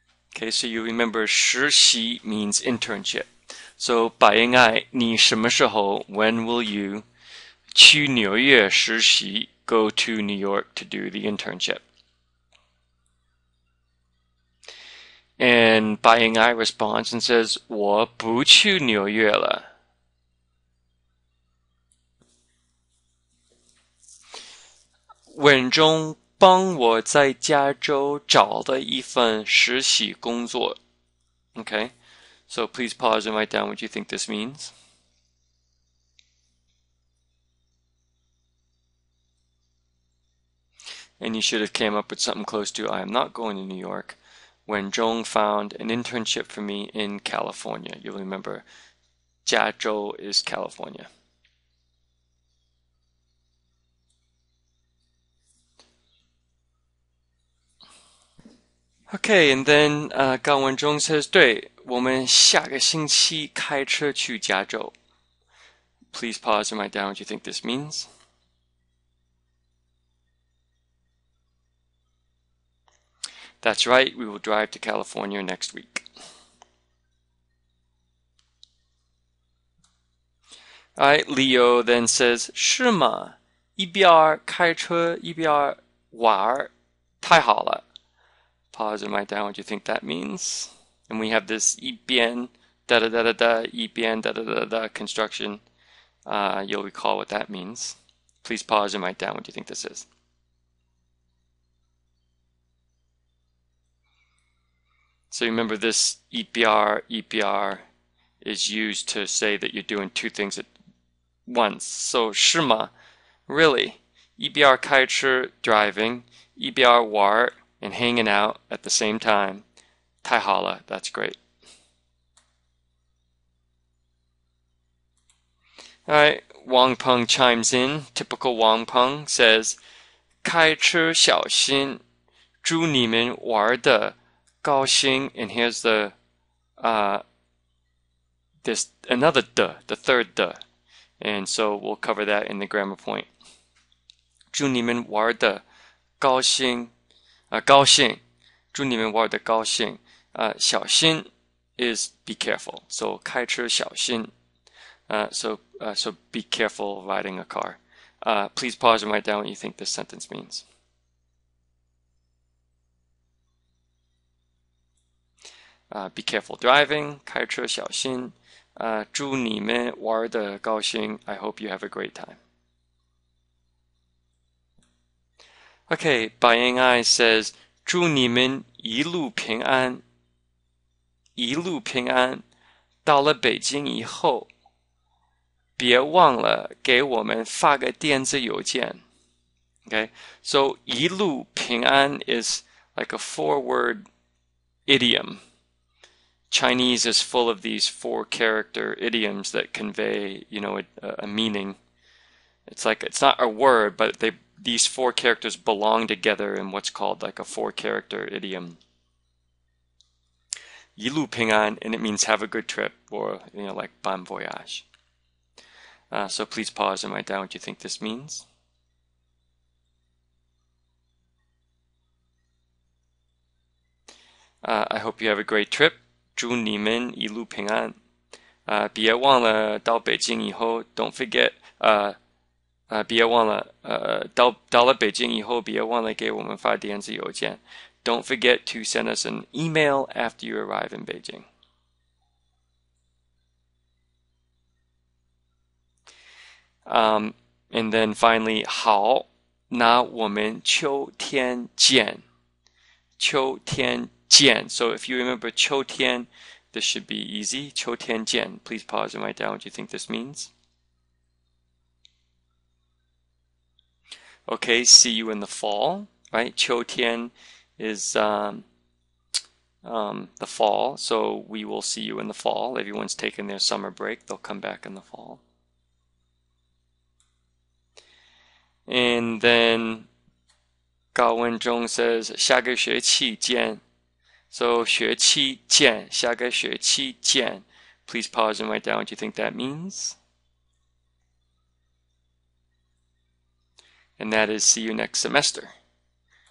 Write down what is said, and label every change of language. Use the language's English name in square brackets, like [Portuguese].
[English] Okay, so you remember 实习 means internship. So [Chinese] 百应爱，你什么时候 [English] when will you [Chinese] 去纽约实习 [English] go to New York to do the internship? And 百应爱 responds and says [Chinese] 我不去纽约了。文中帮我在加州找了一份实习工作。 [English] Okay, so please pause and write down what you think this means. And you should have came up with something close to I am not going to New York. When Zhong found an internship for me in California. You'll remember 加州 is California. Okay, and then [Chinese] 高文中 says 对，我们下个星期开车去加州。 [English] Please pause and write down what you think this means. That's right, we will drive to California next week. Alright, Leo then says [Chinese] 是吗？一边开车一边玩，太好了。 [English] Pause and write down what you think that means. And we have this 一边 da da da da da 一边 da da da da construction. You'll recall what that means. Please pause and write down what you think this is. So remember this EPR is used to say that you're doing two things at once. So [Chinese] 是吗? [English] Really? EBR 开车 driving, EBR 玩 and hanging out at the same time. [Chinese] 太好了, [English] that's great. Alright, Wang Peng chimes in. Typical Wang Peng says, [Chinese] 开车小心，祝你们玩得高兴. [English] And here's the this another the third the. And so we'll cover that in the grammar point. [Chinese] 祝你们玩得高兴，高兴，祝你们玩得高兴。 [English] 小心 is be careful. [Chinese] So 开车小心。 [English] So be careful riding a car. Please pause and write down what you think this sentence means. Be careful driving. [Chinese] 开车小心。祝你们玩得高兴. [English] I hope you have a great time. Okay, Baying Ai says, [Chinese] 祝你们一路平安。一路平安。到了北京以后，别忘了给我们发个电子邮件。 [English] Okay, so 一路平安 is like a 4-word idiom. Chinese is full of these 4-character idioms that convey, a meaning. It's like it's not a word, but these 4 characters belong together in what's called like a 4-character idiom. 一路平安, and it means have a good trip, or like bon voyage. So please pause and write down what you think this means. I hope you have a great trip. [Chinese] 祝你们一路平安。别忘了到北京以后 [English] don't forget [Chinese] 别忘了到了北京以后别忘了给我们发电子邮件 [English] don't forget to send us an email after you arrive in Beijing. And then finally [Chinese] 好，那我们秋天见。秋天见. [English] So if you remember 秋天, this should be easy. 秋天见. Please pause and write down what you think this means. Okay, see you in the fall, right? 秋天 is the fall, so we will see you in the fall. Everyone's taken their summer break. They'll come back in the fall. And then 高文中 says [Chinese] 下个学期见. [English] So [Chinese] 学期见, 下个学期见. [English] Please pause and write down what you think that means. And that is see you next semester. And then finally [Chinese] 再见.